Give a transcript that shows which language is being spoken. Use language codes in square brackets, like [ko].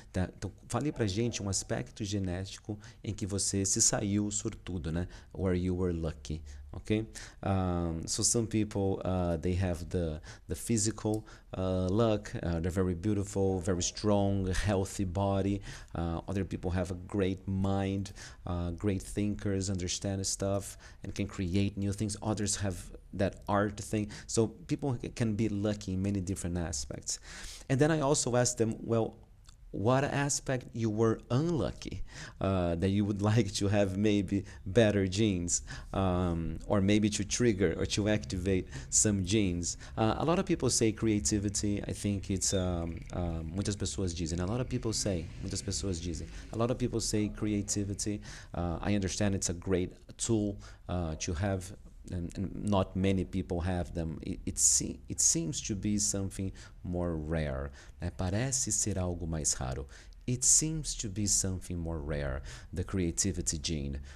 [pt] Então, fale pra gente um aspecto genético em que você se saiu sortudo, né? [en] Where you were lucky, okay? So some people, they have the physical luck, they're very beautiful, very strong, healthy body. Other people have a great mind, great thinkers, understand stuff, and can create new things. Others have that art thing. So people can be lucky in many different aspects. And then I also asked them, well, what aspect you were unlucky, that you would like to have maybe better genes, or maybe to trigger or to activate some genes. A lot of people say creativity. I think it's [pt] muitas pessoas dizem. [en] A lot of people say, muitas pessoas dizem. A lot of people say creativity. I understand it's a great tool to have, and not many people have them. It seems to be something more rare. Né? [pt] Parece ser algo mais raro. [en] It seems to be something more rare, the creativity gene.